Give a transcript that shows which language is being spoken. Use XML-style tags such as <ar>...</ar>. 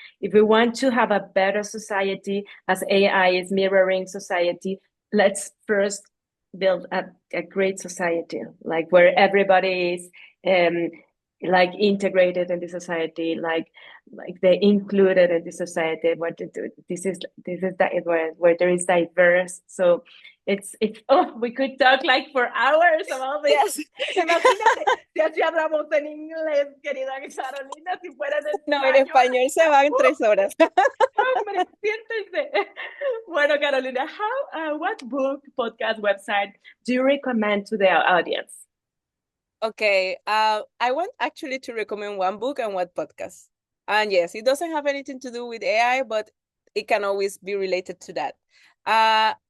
<en>If we want to have a better society, as AI is mirroring society, let's first build a great society, like where everybody is um, like integrated in the society, like they included in the society. What to do? This is that where there is diverse. So it's oh, we could talk like for hours about this. Yes.</en> <es>Imagínate si así hablamos en inglés, querida Carolina, si fuera en No, en español. español se van 3 horas. Hombre, siéntense. Bueno,</es> <en>Carolina, what book, podcast, website do you recommend to the audience? Okay, I want actually to recommend one book and one podcast. And yes, it doesn't have anything to do with AI, but it can always be related to that.</en>